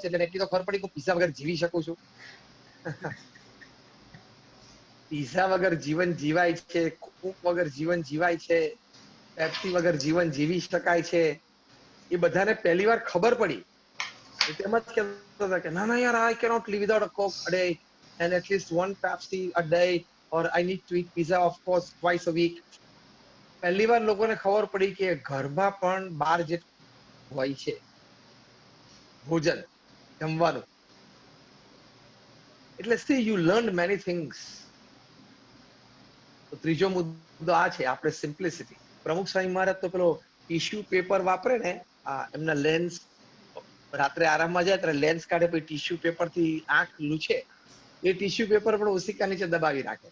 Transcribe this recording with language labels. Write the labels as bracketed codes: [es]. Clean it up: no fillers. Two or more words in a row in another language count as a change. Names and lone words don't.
[gu] એટલે એટલી તો ખબર પડી કે પીઝા વગર જીવી શકું છું. પીઝા વગર જીવન જીવાય છે, કોક વગર જીવન જીવાય છે, પેપ્સી વગર જીવન જીવી શકાય છે. એ બધાને પહેલી વાર ખબર પડી. તેમ જ કહેતા હતા કે ના ના યાર, [en] I cannot live without a Coke a day and at least one Pepsi a day, or I need to eat pizza of course twice a week. [gu] પહેલી વાર લોકોને ખબર પડી કે ઘરમાં પણ બહાર જે હોય છે ભોજન, જમવાનું. [en] એટલે see, you learned many things. [gu] તો ત્રીજો મુદ્દો આ છે, આપણે સિમ્પ્લિસિટી. પ્રમુખ સ્વામી મહારાજ તો પેલો [en] tissue paper [gu] વાપરે ને, એમના લેન્સ, રાત્રે આરામમાં જાય ત્યારે લેન્સ કાઢે, પછી [en] tissue paper [gu] થી આંખ લૂછે, એ [en] tissue paper [gu] પણ ઓશિકા નીચે દબાવી રાખે.